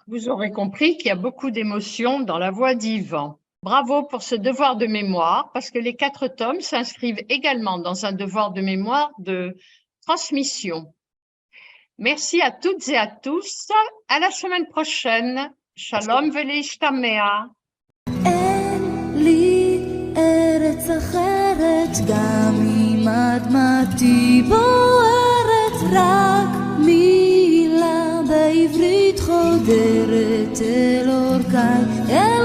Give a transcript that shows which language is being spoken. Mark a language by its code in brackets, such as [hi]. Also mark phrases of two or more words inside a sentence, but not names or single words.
[fr] Vous aurez compris qu'il y a beaucoup d'émotions dans la voix d'Yvan. Bravo pour ce devoir de mémoire, parce que les 4 tomes s'inscrivent également dans un devoir de mémoire de transmission. Merci à toutes et à tous. À la semaine prochaine. [he] שלום ולהשתמע. אין לי ארץ אחרת, גם אם אדמתי בוערת, רק מילה בעברית חודרת אל אורכי.